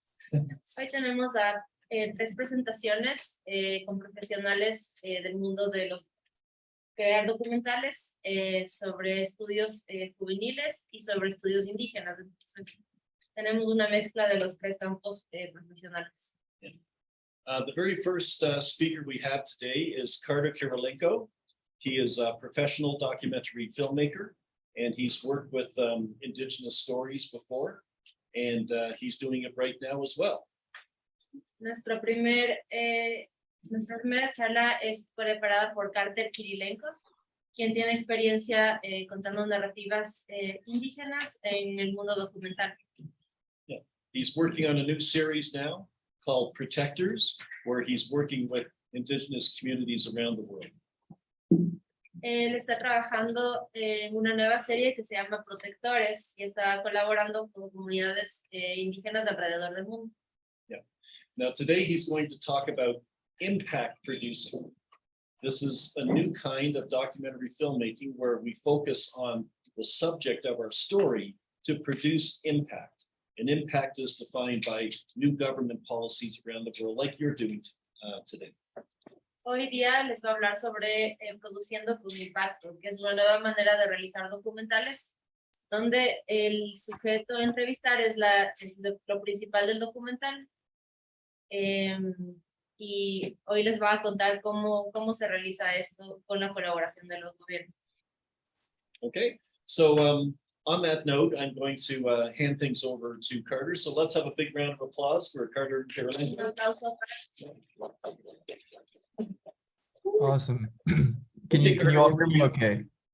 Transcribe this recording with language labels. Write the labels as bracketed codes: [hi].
[es] Hoy tenemos a 3 presentaciones con profesionales del mundo de los crear documentales sobre estudios juveniles y sobre estudios indígenas. Entonces, tenemos una mezcla de los 3 campos profesionales. [en] The very first speaker we have today is Carter Kirilenko. He is a professional documentary filmmaker, and he's worked with Indigenous stories before, and he's doing it right now as well. [es] Nuestra primera charla es preparada por Carter Kirilenko, quien tiene experiencia contando narrativas indígenas en el mundo documental. [en] Yeah. He's working on a new series now called Protectors, where he's working with Indigenous communities around the world. [es] Él está trabajando en una nueva serie que se llama Protectores y está colaborando con comunidades indígenas alrededor del mundo. [en] Yeah. Now today he's going to talk about impact producing. This is a new kind of documentary filmmaking where we focus on the subject of our story to produce impact. And impact is defined by new government policies around the world, like you're doing today. [es] Hoy día les voy a hablar sobre produciendo con impacto, que es una nueva manera de realizar documentales, donde el sujeto a entrevistar es lo principal del documental. Y hoy les voy a contar cómo se realiza esto con la colaboración de los gobiernos. [en] Okay, so on that note, I'm going to hand things over to Carter. So let's have a big round of applause for Carter Kirilenko. Awesome. Can you all hear me okay?